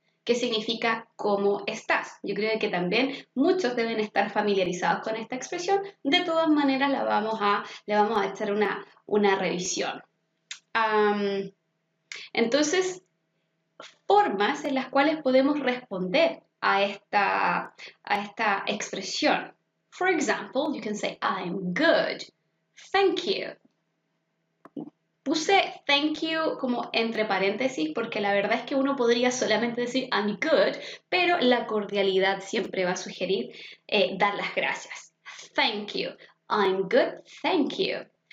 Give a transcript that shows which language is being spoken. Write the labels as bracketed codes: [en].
[es] ¿Qué significa cómo estás? Yo creo que también muchos deben estar familiarizados con esta expresión. De todas maneras, le vamos a echar una revisión. Entonces, formas en las cuales podemos responder a esta expresión. [en] For example, you can say, I'm good. Thank you. [es] Puse [en] thank you [es] como entre paréntesis porque la verdad es que uno podría solamente decir [en] I'm good, [es] pero la cordialidad siempre va a sugerir dar las gracias. [en] Thank you. I'm good. Thank you.